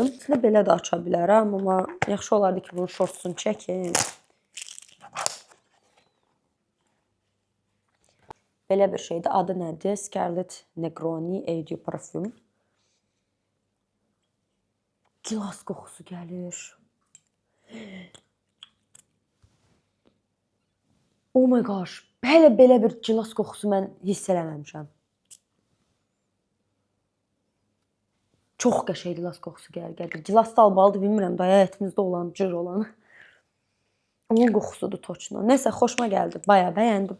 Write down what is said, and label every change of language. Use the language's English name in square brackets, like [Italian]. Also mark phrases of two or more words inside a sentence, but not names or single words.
[Azerbaijani] Sizə belə də aça bilərəm, amma yaxşı olardı ki, bunun şortsunu çəkin. Belə bir şeydir. Adı nədir? Scarlett Negroni Eau de Parfum. Gilas qoxusu gəlir. [English] Oh my gosh. [Azerbaijani] Hələ belə bir gilas qoxusu mən hiss eləməmişəm. Çox qəşəng gilas qoxusu gəlir. Gilas da almalıdır, bilmirəm, daya ətimizdə olan, cır olan. Onun qoxusudur toçno. Nəsə, xoşuma gəldi. Bayağı bəyəndim.